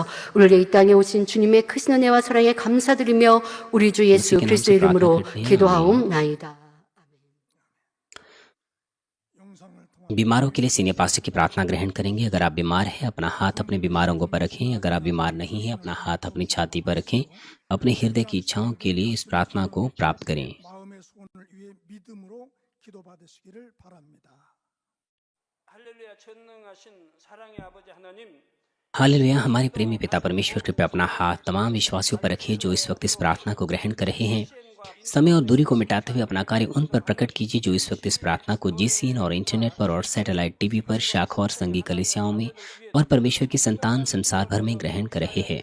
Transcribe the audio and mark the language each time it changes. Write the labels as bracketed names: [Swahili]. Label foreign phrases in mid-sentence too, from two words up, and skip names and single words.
[Korean] 우리를 이 땅에 오신 주님의 크신 은혜와 사랑에 감사드리며 우리 주 예수 그리스도의 이름으로 기도하옵나이다. [Hindi] बीमारों के लिए सीनियर पास्टर की प्रार्थना ग्रहण करेंगे। अगर आप बीमार हैं अपना हाथ अपने बीमार अंगों पर रखें। अगर आप बीमार नहीं हैं अपना हाथ अपनी छाती पर रखें। अपने हृदय की इच्छाओं के लिए इस प्रार्थना को प्राप्त करें। [Korean] 마음의 소원을 위해 믿음으로 기도받으시기를 바랍니다. 할렐루야 전능하신 사랑의 아버지 하나님 [Hindi] हालेलुया। हमारे प्रेमी पिता परमेश्वर कृपया अपना हाथ तमाम विश्वासियों पर रखिए जो इस वक्त इस प्रार्थना को ग्रहण कर रहे हैं। समय और दूरी को मिटाते हुए अपना कार्य उन पर प्रकट कीजिए जो इस वक्त इस प्रार्थना को जीसीएन और इंटरनेट पर और [English] satellite TV [Hindi] पर शाखा और संघी कलीसियाओं में और परमेश्वर की संतान संसार भर में ग्रहण कर रहे हैं।